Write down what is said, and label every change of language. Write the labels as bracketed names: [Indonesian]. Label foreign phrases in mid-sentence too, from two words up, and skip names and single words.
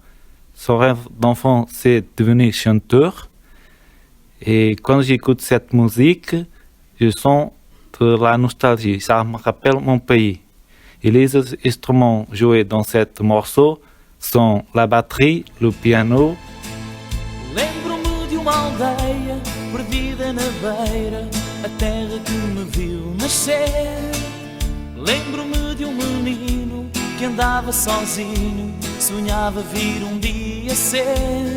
[French] Son rêve d'enfant, c'est devenir chanteur. Et quand j'écoute cette musique, je sens de la nostalgie. Ça me rappelle mon pays. Et les instruments joués dans ce morceau sont la batterie, le piano. [Portuguese] Lembro-me de uma aldeia perdida na beira, a terra que me viu nascer. Lembro-me de menino que andava sozinho, sonhava vir dia ser.